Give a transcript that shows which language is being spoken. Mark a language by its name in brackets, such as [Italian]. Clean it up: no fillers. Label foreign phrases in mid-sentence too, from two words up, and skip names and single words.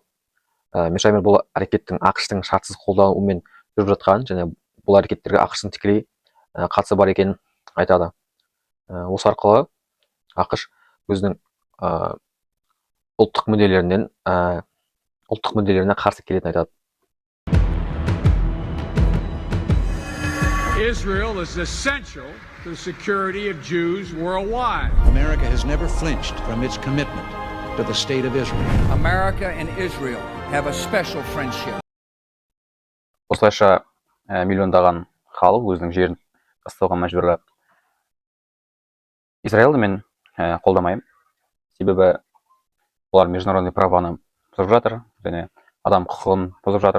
[Kazakh] Мершаймер бұл әрекеттің ақш-тың шартсыз қолдауымен жүріп жатқан және бұл әрекеттерге ақш-тың тікелей қатысы бар екенін айтады. Осы арқылы ақш өзінің ұлттық мүдделеріне қарсы келетінін айтады. [English] Israel is essential to the security of Jews worldwide. America has never flinched from its commitment to the state of Israel. America and Israel have a special friendship. [Kazakh] Осылайша миллиондаған халық өзінің жерін тастауға мәжбүрлі. Израильді мен қолдамаймын. Себебі олар [Russian] международный праваны [Kazakh] бұзып жатыр және адам құқығын бұзып жатыр.